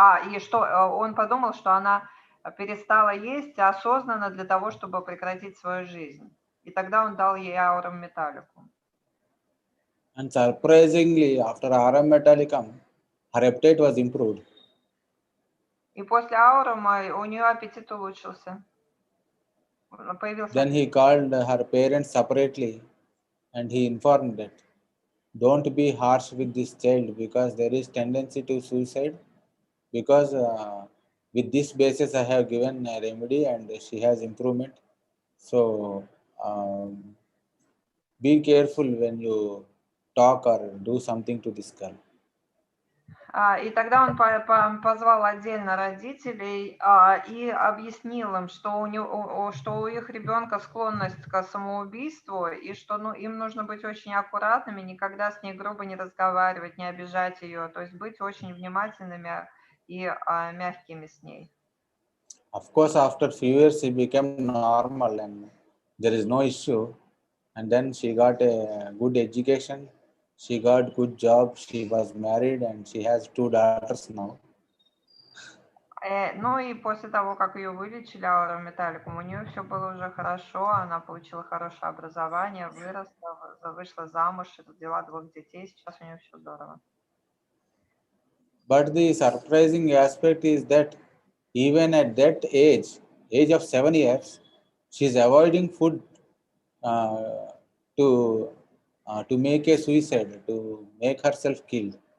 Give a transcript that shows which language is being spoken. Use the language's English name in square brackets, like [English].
[Russian] И что он подумал, что она перестала есть осознанно для того, чтобы прекратить свою жизнь. И тогда он дал ей аурум металлику. [English] And surprisingly, after Aram Metallicum, her appetite was improved. [Russian] И после аурума у нее аппетит улучшился. [English] Then he called her parents separately and he informed that don't be harsh with this child because there is tendency to suicide. Because with this basis I have given a remedy and she has improvement. So be careful when you talk or do something to this girl. [Russian] И тогда он позвал отдельно родителей и объяснил им, что у их ребенка склонность к самоубийству, и что им нужно быть очень аккуратными, никогда с ней грубо не разговаривать, не обижать ее, то есть быть очень внимательными и мягкими с ней. [English] Of course, after few years she became normal and there is no issue. And then she got a good education. She got good job. She was married and she has 2 daughters now. [Russian] И после того, как ее вылечили аурум металликум, у нее все было уже хорошо, она получила хорошее образование, вышла замуж, родила 2 детей, сейчас у нее все здорово. [English] But the surprising aspect is that even at that age of 7 years, she is avoiding food to make a suicide, to make herself killed.